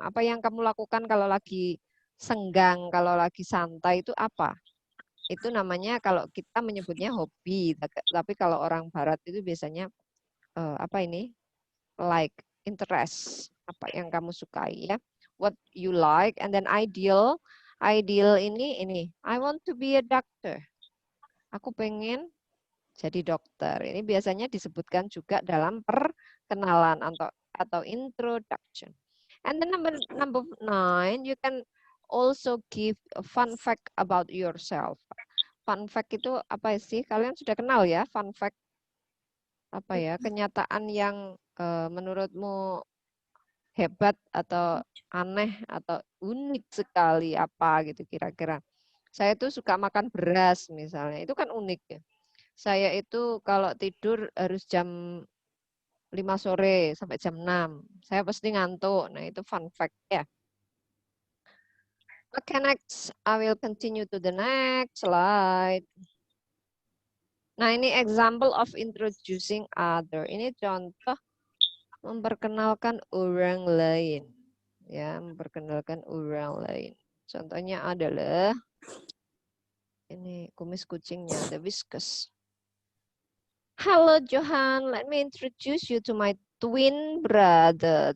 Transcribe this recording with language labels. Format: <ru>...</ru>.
<id>Apa yang kamu lakukan kalau lagi senggang, kalau lagi santai itu apa? Itu namanya kalau kita menyebutnya hobi, tapi kalau orang Barat itu biasanya apa ini?</id> <en>Like, interest,</en> <id>apa yang kamu sukai ya?</id> <en>What you like, and then ideal.</en> <id>Ideal ini,</id> <en>I want to be a doctor.</en> <id>Aku pengen jadi dokter. Ini biasanya disebutkan juga dalam perkenalan atau introduction.</id> <en>And then number 9, you can also give a fun fact about yourself.</en> <id>Fun fact itu apa sih? Kalian sudah kenal ya fun fact? Apa ya? Kenyataan yang menurutmu hebat atau aneh atau unik sekali apa gitu kira-kira. Saya tuh suka makan beras misalnya. Itu kan unik ya. Saya itu kalau tidur harus jam 5 sore sampai jam 6. Saya pasti ngantuk. Nah, itu fun fact ya.</id> <en>Okay, next. I will continue to the next slide.</en> <id>Nah, ini</id> <en>example of introducing other.</en> <id>Ini contoh memperkenalkan orang lain. Ya, memperkenalkan orang lain. Contohnya adalah ini kumis kucingnya, the whiskas.</id> <en>Hello Johan, let me introduce you to my twin brother.</en>